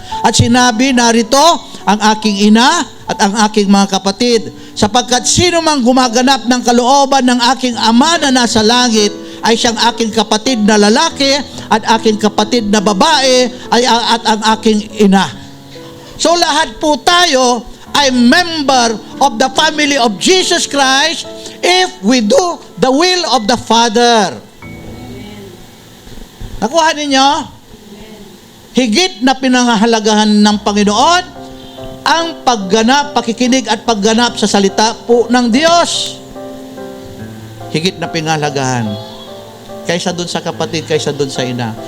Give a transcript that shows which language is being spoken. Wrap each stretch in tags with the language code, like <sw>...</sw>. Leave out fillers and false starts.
<tl>At sinabi, narito ang aking ina at ang aking mga kapatid. Sapagkat sino mang gumaganap ng kalooban ng aking ama na nasa langit, ay siyang aking kapatid na lalaki at aking kapatid na babae at ang aking ina.</tl> <en>So</en> <tl>lahat po tayo ay</tl> <en>member of the family of Jesus Christ if we do the will of the Father.</en> <tl>Nakuha ninyo? Higit na pinangahalagahan ng Panginoon ang pakikinig at pagganap sa salita po ng Diyos. Higit na pinangahalagahan. Kaysa dun sa kapatid, kaysa dun sa ina.</tl>